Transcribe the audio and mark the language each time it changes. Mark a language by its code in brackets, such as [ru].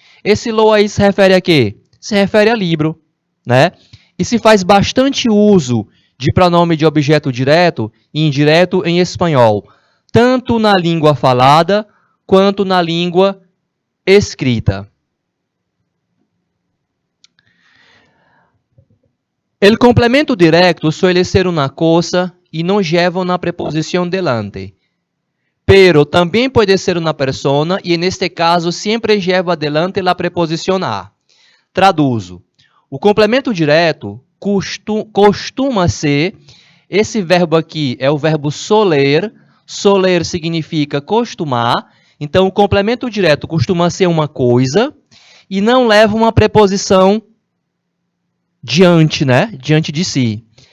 [pt] Esse lo aí se refere a quê? Se refere a livro, né? E se faz bastante uso de pronome de objeto direto e indireto em espanhol, tanto na língua falada quanto na língua escrita. [es] El complemento directo suele ser una cosa y no lleva una preposición delante. Pero también puede ser una persona y en este caso siempre lleva adelante la preposición a. [pt] Traduzo. O complemento direto costuma ser, esse verbo aqui é o verbo soler. Soler significa costumar. Então, o complemento direto costuma ser uma coisa e não leva uma preposição diante, né? Diante de si.